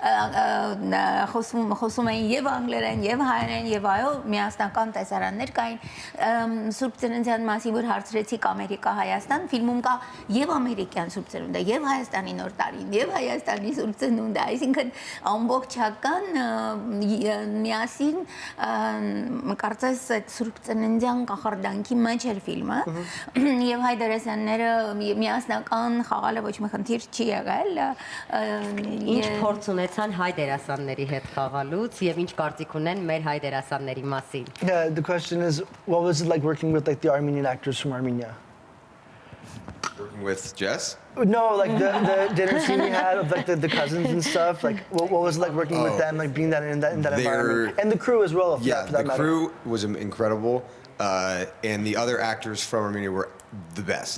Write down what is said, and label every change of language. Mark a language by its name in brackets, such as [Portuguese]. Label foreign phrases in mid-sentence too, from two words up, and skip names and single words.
[Armenian] խոսում էին եւ անգլերեն, եւ հայերեն, եւ այո, միասնական տեսարաններ կային։ Սուրբ Ծննդյան մասին որ հարցրեցիք Ամերիկա-Հայաստան, ֆիլմում կա եւ ամերիկյան Սուրբ Ծնունդը, եւ Հայաստանի Նոր տարին, եւ Հայաստանի Սուրբ Ծնունդը, այսինքն ամբողջական միասին կարծես այդ Սուրբ Ծննդյան կախարդանքի մեջ էր ֆիլմը, եւ հայ դերասանները միասնական խաղալը ոչ մի խնդիր չի եղել։ Ինչ փորձ ունեցան հայ դերասանների հետ խաղալուց եւ ինչ կարծիք ունեն մեր հայ դերասանների մասին։ [English] Yeah, the question is, what was it like working with like the Armenian actors from Armenia? Working with Jess? No, like the dinner scene we had of like the cousins and stuff. Like, what was it like working with them, like being that in that environment, and the crew as well. Yeah, for that the matter. crew was incredible, and the other actors from Armenia were the best.